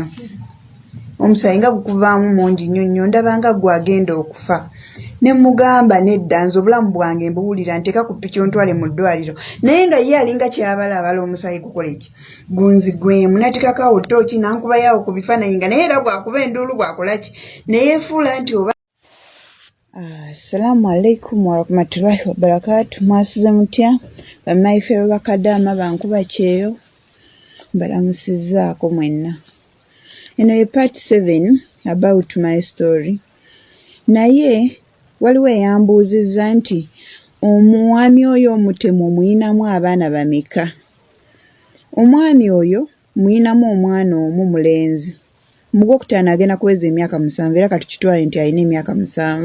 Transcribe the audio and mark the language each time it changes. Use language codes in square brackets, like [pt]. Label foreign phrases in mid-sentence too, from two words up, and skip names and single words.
[lg] Omusaayi nga gukuvaamu mungi nnyo ndaba nga gwagenda okufa. Ne mugamba nedda nze obulamu bwange mbuwulira nteeka ku ppiki ontwale mu ddwaliro. Naye nga ye alinga kyabalabala omusaayi gukole ki gunzigwemu. N'ateekako awo ttooki n'ankubayo awo ku bifaananyi nga naye era bwakuba enduulu bwakola ki neyeefuula nti oba. [ar] Assalamu alaikum wa rahmatullahi wa barakatuh. [lg] Mwasize mutya bamaife ba kadama bankuba kyeyo mbalamusizzaako mwenna. Eno ye [en] part 7 about my story. [lg] Naye waliwo eyambuuzizza nti omwami oyo omutemu omuyinamu abaana bameka? Omwami oyo muyinamu omwana omu mulenzi, mu gwokutaano agenda kuweza emyaka 7 era kati kitwale nti alina emyaka 7.